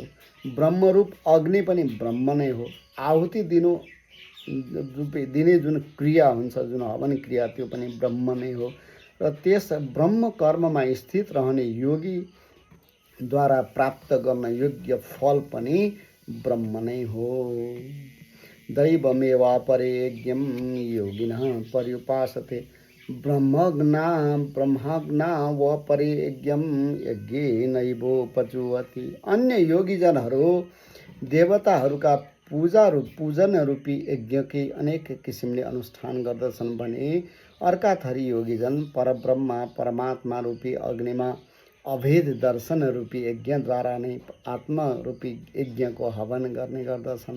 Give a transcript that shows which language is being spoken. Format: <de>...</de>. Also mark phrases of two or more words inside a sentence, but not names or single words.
<ne>ब्रह्मरूप अग्नि पनि ब्रह्म नै हो। आहुति दिने जुन क्रिया हुन्छ, जुन हवन क्रिया, त्यो पनि ब्रह्म नै हो। र त्यस ब्रह्म कर्ममा स्थित रहने योगी द्वारा प्राप्त गर्न योग्य फल पनि ब्रह्म नै हो।</ne> <sa>दैवमेवापरे यज्ञं योगिनः पर्युपासते ब्रह्मज्ञा व परे यज्ञं यज्ञेनैवोपजुह्वति।</sa> <ne>अन्य योगीजनहरू देवताहरूका पूजन रूपी यज्ञकै अनेक किसिमले अनुष्ठान गर्दछन् भने अर्का थरी योगीजन परब्रह्म परमात्मा रूपी अग्निमा अभेद दर्शन रूपी यज्ञद्वारा नै आत्मा रूपी यज्ञको हवन गर्ने गर्दछन्।</ne>